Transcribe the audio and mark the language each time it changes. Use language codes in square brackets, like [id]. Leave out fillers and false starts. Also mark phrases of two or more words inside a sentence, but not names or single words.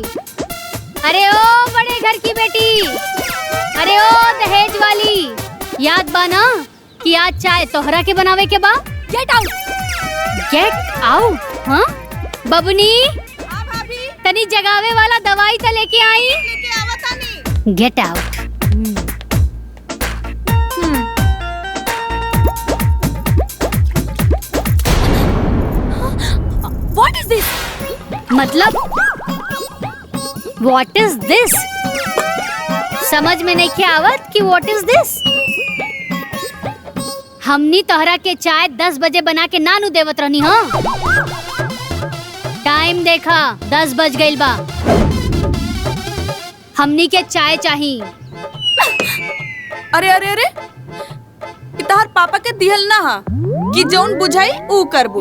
[bho] अरे ओ बड़े घर की बेटी, अरे ओ दहेज वाली, याद बा ना कि आज चाय तोहरा के बनावे के बा। [en] Get out, get out. [bho] हाँ बबुनी, तनी जगावे वाला दवाई तो लेके आई। [en] Get out. What is this? मतलब What is this? [bho] समझ में नहीं आवत कि [en] What is this? [bho] हमनी तोहरा के चाय 10 बजे बना के नानू देवत रहनी। हाँ टाइम देखा, 10 बज गइल बा। हमनी के चाय चाहिए। अरे अरे अरे, तोहर पापा के दिहल ना हा कि जौन बुझाई ऊ करबू।